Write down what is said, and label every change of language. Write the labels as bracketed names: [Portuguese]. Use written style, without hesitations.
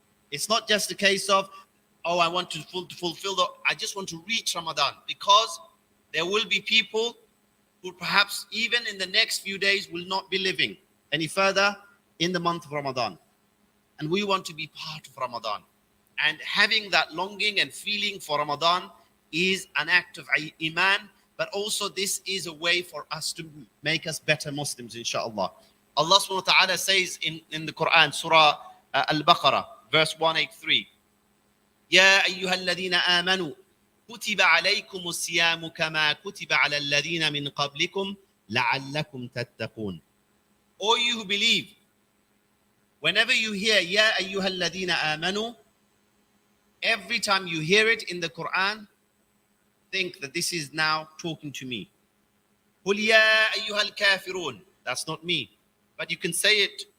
[English] It's not just a case of, oh, I want to fulfill I just want to reach Ramadan, because there will be people who perhaps even in the next few days will not be living any further in the month of Ramadan. And we want to be part of Ramadan. And having that longing and feeling for Ramadan is an act of Iman, but also this is a way for us to make us better Muslims, inshallah. Allah subhanahu wa ta'ala says in the Quran, Surah Al-Baqarah, verse 183, [Arabic] يا أيها الذين آمنوا كتب عليكم الصيام كما كتب على الذين من قبلكم لعلكم تتقون. [English] O you who believe, whenever you hear [Arabic] يا أيها الذين آمنوا, [English] every time you hear it in the Quran, think that this is now talking to me. [Arabic] قل يا أيها الكافرون. [English] That's not me. But you can say it.